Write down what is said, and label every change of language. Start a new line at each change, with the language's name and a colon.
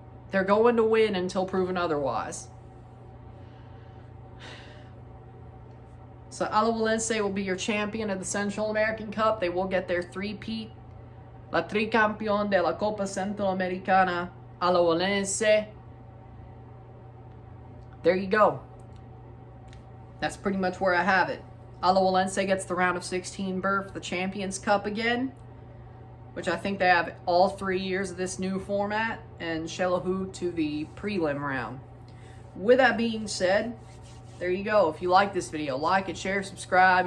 English: They're going to win until proven otherwise. So Alajuelense will be your champion of the Central American Cup. They will get their three-peat.
Spanish: La tricampeón de la Copa Centroamericana, Alajuelense.
English: There you go. That's pretty much where I have it. Alajuelense gets the round of 16 berth, the Champions Cup again, which I think they have all 3 years of this new format, and Xelajú to the prelim round. With that being said, there you go. If you like this video, like it, share, subscribe.